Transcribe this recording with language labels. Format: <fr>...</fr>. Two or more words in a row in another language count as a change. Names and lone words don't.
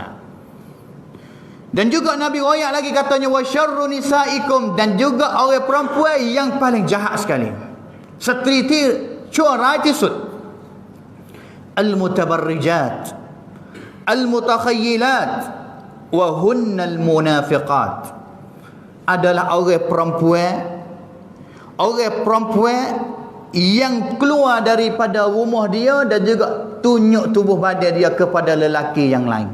<ms>Dan juga Nabi royak lagi katanya,</ms> <ar>وشر نسائكم,</ar> <ms>dan juga orang perempuan yang paling jahat sekali, isteri</ms> <th>ที่ชั่วร้ายที่สุด</th> <ar>المتبرجات المتخيلات وهن المنافقات,</ar> <ms>adalah orang perempuan yang keluar daripada rumah dia dan juga tunjuk tubuh badan dia kepada lelaki yang lain.</ms>